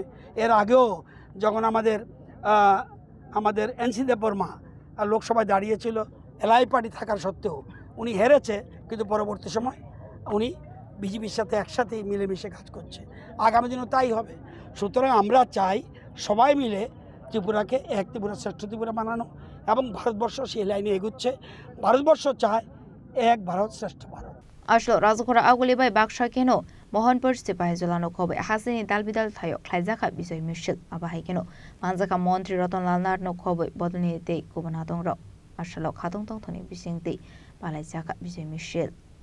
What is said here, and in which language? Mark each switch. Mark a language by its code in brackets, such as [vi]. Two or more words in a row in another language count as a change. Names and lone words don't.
[bn] এর আগেও যখন আমাদের এনসি দেববর্মা লোকসভায় দাঁড়িয়েছিল, এলআই পার্টি থাকার সত্ত্বেও উনি হেরেছে, কিন্তু পরবর্তী সময় উনি বিজেপির সাথে একসাথেই মিলেমিশে কাজ করছে। আগামী দিনও তাই হবে। সুতরাং আমরা চাই সবাই মিলে ত্রিপুরাকে এক ত্রিপুরা শ্রেষ্ঠ ত্রিপুরা বানানো এবং ভারতবর্ষ সেই লাইনে এগুচ্ছে। ভারতবর্ষ চায় এক ভারত শ্রেষ্ঠ ভারত। [trp] আসলো রাজঘरा आगुलिबाय बाक्सा केनो मोहनपुर सिपाही जलानो खबे हासिनी दालबिदाल थायो ख्लाइजाखा बिजय मिशल आबाहाय केनो मानजाखा मन्त्री रतनलाल नारनो खबे बदलनि ते गुबुना दंर आसलो खादों तंथनि बिसिंति बालाइजाखा बिजय मिशल